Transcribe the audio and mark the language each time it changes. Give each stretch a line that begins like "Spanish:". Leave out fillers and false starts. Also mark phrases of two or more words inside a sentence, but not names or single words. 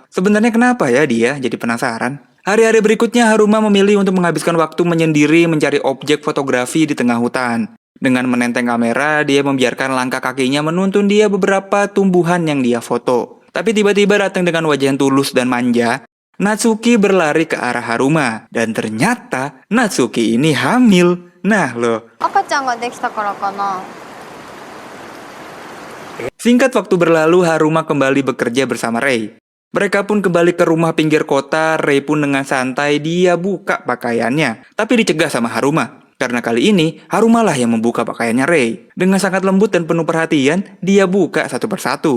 Indonesian: Sebenarnya kenapa ya dia jadi penasaran? Hari-hari berikutnya Haruma memilih untuk menghabiskan waktu menyendiri mencari objek fotografi di tengah hutan. Dengan menenteng kamera, dia membiarkan langkah kakinya menuntun dia beberapa tumbuhan yang dia foto. Tapi tiba-tiba datang dengan wajah yang tulus dan manja, Natsuki berlari ke arah Haruma. Dan ternyata Natsuki ini hamil. Nah loh.
Japanese: 赤ちゃんができたからかな。
Indonesian: Singkat waktu berlalu, Haruma kembali bekerja bersama Rei. Mereka pun kembali ke rumah pinggir kota. Rei pun dengan santai dia buka pakaiannya. Tapi dicegah sama Haruma. Karena kali ini, Haruma lah yang membuka pakaiannya Rei. Dengan sangat lembut dan penuh perhatian, dia buka satu persatu.